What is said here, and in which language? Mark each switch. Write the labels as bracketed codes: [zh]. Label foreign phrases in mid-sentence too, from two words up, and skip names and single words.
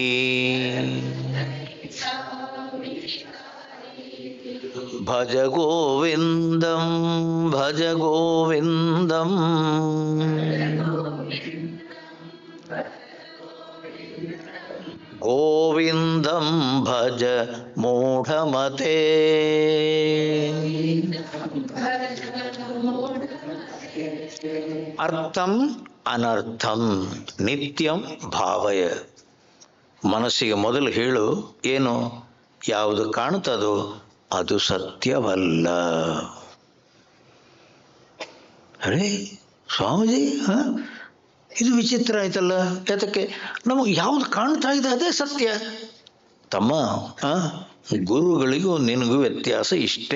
[sa] ಭಜ ಗೋವಿಂದಂ ಭಜ ಗೋವಿಂದಂ ಗೋವಿಂದಂ ಭಜ ಮೂಢಮತೆ. ಅರ್ಥಂ ಅನರ್ಥಂ ನಿತ್ಯಂ ಭಾವಯ. [kn] ಮನಸ್ಸಿಗೆ ಮೊದಲು ಹೇಳು, ಏನು? ಯಾವುದು ಕಾಣುತ್ತದೋ ಅದು ಸತ್ಯವಲ್ಲ. ಅರೇ ಸ್ವಾಮೀಜಿ, ಇದು ವಿಚಿತ್ರ ಆಯ್ತಲ್ಲ. ಯಾತಕ್ಕೆ? ನಮಗೆ ಯಾವುದು ಕಾಣ್ತಾ ಇದೆ ಅದೇ ಸತ್ಯ. ತಮ್ಮ, ಗುರುಗಳಿಗೂ ನಿನಗೂ ವ್ಯತ್ಯಾಸ ಇಷ್ಟೇ.